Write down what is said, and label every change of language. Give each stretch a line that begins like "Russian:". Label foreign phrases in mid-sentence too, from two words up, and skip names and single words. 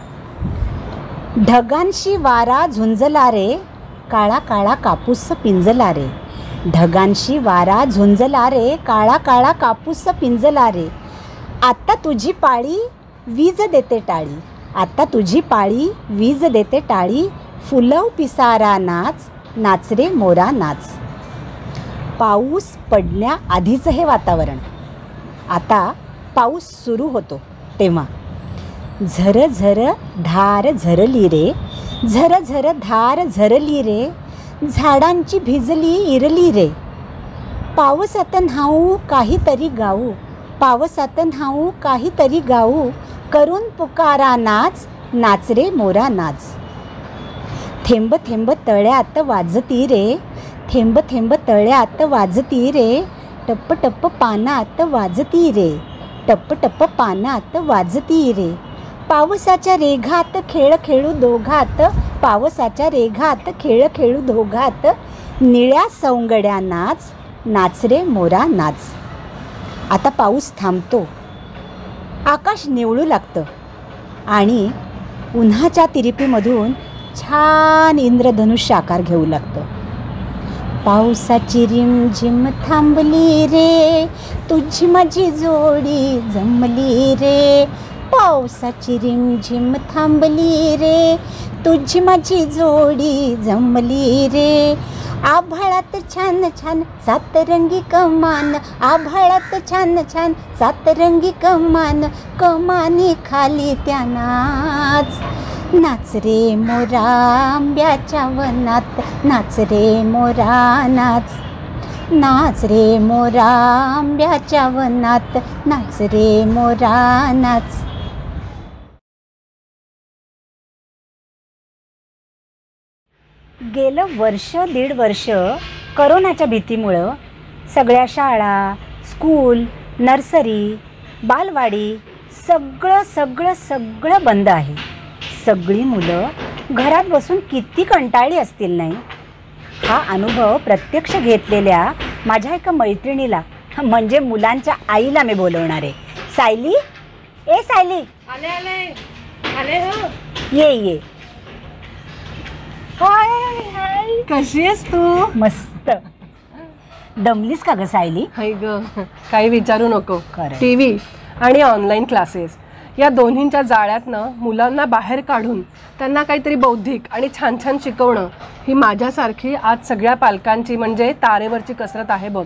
Marathi: ढगांशी वारा झुंजला रे, काळा काळा कापूस पिंजला रे. ढगांशी वारा झुंजला रे, काळा काळा कापूस पिंजला रे. आता तुझी पाळी वीज देते टाळी, आता तुझी पाळी वीज देते टाळी. फुलव पिसारा नाच, नाच रे मोरा नाच. पाऊस पडण्याआधीचं हे वातावरण. आता पाऊस सुरू होतो तेव्हा झर झर धार झरली रे, झर झर धार झरली रे. झाडांची भिजली इरली रे. पावसात न्हाऊ काहीतरी गाऊ, पावसात न्हाऊ काहीतरी गाऊ. करून पुकारा नाच, नाच रे मोरा नाच. थेंब थेंब तळ्यात वाजती रे, थेंब थेंब तळ्यात वाजती रे. टप्प टप्प पानात वाजती रे, टप्प टप्प पानात वाजती रे. पावसाच्या रेघात खेळ खेळू दोघात, पावसाच्या रेघात खेळ खेळू दोघात. निळ्या सौंगड्या नाच, नाच रे मोरा नाच. आता पाऊस थांबतो, आकाश निवळू लागतं आणि उन्हाच्या तिरिपीमधून छान इंद्रधनुष्य आकार घेऊ लागतं. पावसाची रिमझिम थांबली रे, तुझी माझी जोडी जमली रे. पावसाची रिमझिम थांबली रे, तुझी माझी जोडी जमली रे. आभाळात छान छान सातरंगी कमान, आभाळात छान छान सातरंगी कमान. कमानी खाली त्या नाच, नाच रे मोरा आंब्याच्या वनात, नाच रे मोरा नाच. नाच रे मोरा आंब्याच्या वनात, नाच रे मोरा नाच. गेलं वर्ष दीड वर्ष करोनाच्या भीतीमुळं सगळ्या शाळा, स्कूल, नर्सरी, बालवाडी सगळं सगळं सगळं बंद आहे. सगळी मुलं घरात बसून किती कंटाळली असतील नाही. हा अनुभव प्रत्यक्ष घेतलेल्या माझ्या एका मैत्रिणीला म्हणजे मुलांच्या आईला मी बोलवणार आहे. सायली, ए सायली, आले आले आले हो. ये ये. हाय हाय, कशी आहेस तू? मस्त. दमलीस का ग सायली? हाय ग, काही विचारू नको. खरंय. टीव्ही आणि
English: online classes
Marathi: या दोन्हींच्या जाळ्यातनं मुलांना बाहेर काढून त्यांना काहीतरी बौद्धिक आणि छान छान शिकवणं ही माझ्यासारखी आज सगळ्या पालकांची म्हणजे तारेवरची कसरत आहे बघ.